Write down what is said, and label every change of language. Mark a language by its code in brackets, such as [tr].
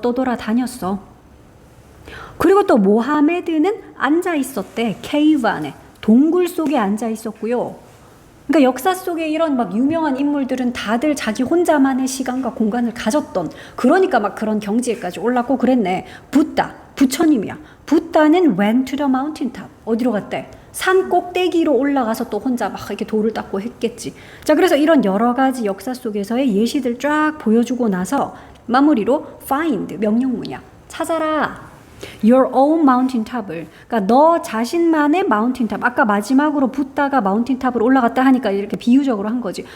[ko] 또 돌아다녔어. 그리고 또 모하메드는 앉아 있었대. 케이브 안에 동굴 속에 앉아 있었고요. 그러니까 역사 속에 이런 막 유명한 인물들은 다들 자기 혼자만의 시간과 공간을 가졌던, 그러니까 막 그런 경지에까지 올랐고 그랬네. 부처님이야. 부다는 [en] went to the mountain top. [ko] 어디로 갔대? 산 꼭대기로 올라가서 또 혼자 막 이렇게 돌을 닦고 했겠지. 자, 그래서 이런 여러 가지 역사 속에서의 예시들 쫙 보여주고 나서 마무리로 find, 명령문이야. 찾아라. [en] Your own mountain top을. [ko] 그러니까 너 자신만의 mountain top. 아까 마지막으로 부다가 mountain top으로 올라갔다 하니까 이렇게 비유적으로 한 거지.